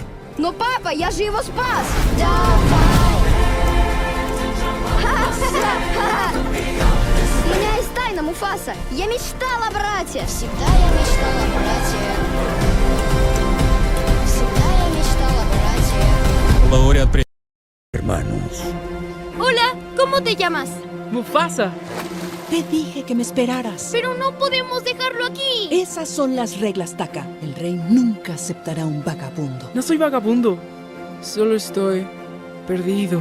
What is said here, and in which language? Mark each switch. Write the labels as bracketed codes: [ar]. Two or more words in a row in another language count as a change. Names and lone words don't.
[ru] Но папа, я же его спас. У меня есть тайна, Муфаса. Я мечтала о брате. Всегда я мечтала о брате. Всегда я мечтала о брате. Лауреат [es] Hermanos. Hola, ¿cómo te llamas? Mufasa, Te dije que me esperaras. Pero no podemos dejarlo aquí. Esas son las reglas, Taka. El rey nunca aceptará un vagabundo. no soy vagabundo. Solo estoy perdido.